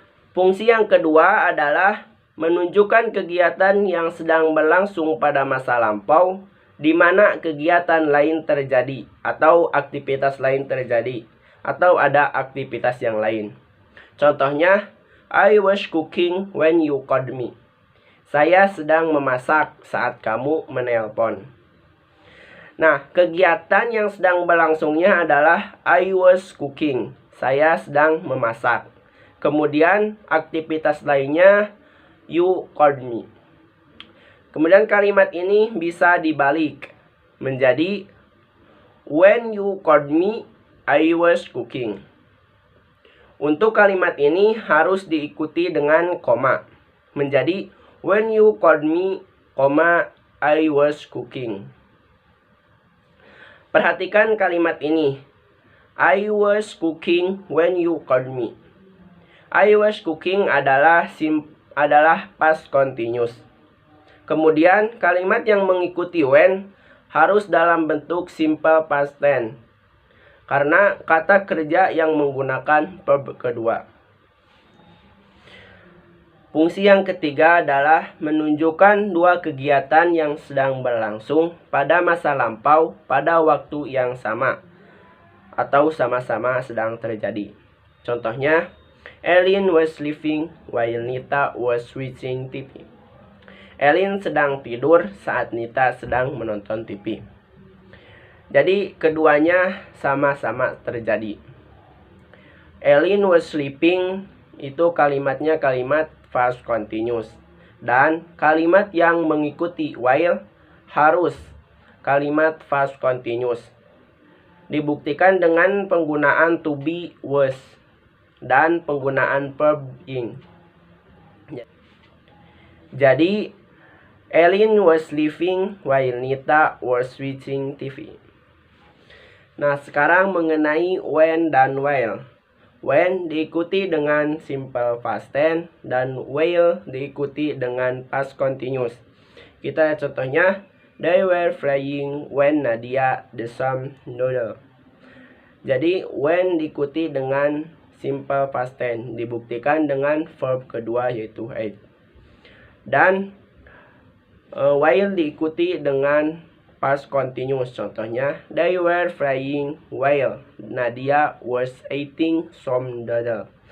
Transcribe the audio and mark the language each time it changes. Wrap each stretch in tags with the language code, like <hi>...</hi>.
<id>Fungsi yang kedua adalah menunjukkan kegiatan yang sedang berlangsung pada masa lampau, di mana kegiatan lain terjadi atau aktivitas lain terjadi atau ada aktivitas yang lain. Contohnya,</id> <en>I was cooking when you called me.</en> <id>Saya sedang memasak saat kamu menelpon. Nah, kegiatan yang sedang berlangsungnya adalah</id> <en>I was cooking.</en> <id>Saya sedang memasak. Kemudian aktivitas lainnya</id> <en>you called me.</en> <id>Kemudian kalimat ini bisa dibalik menjadi</id> <en>when you called me, I was cooking.</en> <id>Untuk kalimat ini harus diikuti dengan koma. Menjadi</id> <en>when you called me, I was cooking.</en> <id>Perhatikan kalimat ini.</id> <en>I was cooking when you called me. I was cooking</en> <id>adalah</id> <en>past continuous.</en> <id>Kemudian kalimat yang mengikuti when harus dalam bentuk simple past tense, karena kata kerja yang menggunakan verb kedua. Fungsi yang ketiga adalah menunjukkan dua kegiatan yang sedang berlangsung pada masa lampau pada waktu yang sama atau sama-sama sedang terjadi. Contohnya,</id> <en>Ellen was sleeping while Nita was watching TV.</en> <id>Ellen sedang tidur saat Nita sedang menonton TV. Jadi keduanya sama-sama terjadi.</id> <en>Ellen was sleeping</en> <id>itu kalimatnya kalimat past continuous, dan kalimat yang mengikuti while harus kalimat past continuous. Dibuktikan dengan penggunaan to be, was, dan penggunaan verb ing. Jadi</id> <en>Ellen was sleeping while Nita was watching TV.</en> <id>Nah, sekarang mengenai when dan while. When diikuti dengan simple past tense dan while diikuti dengan past continuous. Kita contohnya,</id> <en>they were frying when Nadia the some noodle.</en> <id>Jadi when diikuti dengan simple past tense, dibuktikan dengan verb kedua yaitu ate. Dan</id> <en>while</en> <id>diikuti dengan</id> <en>past continuous,</en> <id>contohnya</id> <en>they were frying while Nadia was eating some noodle.</en>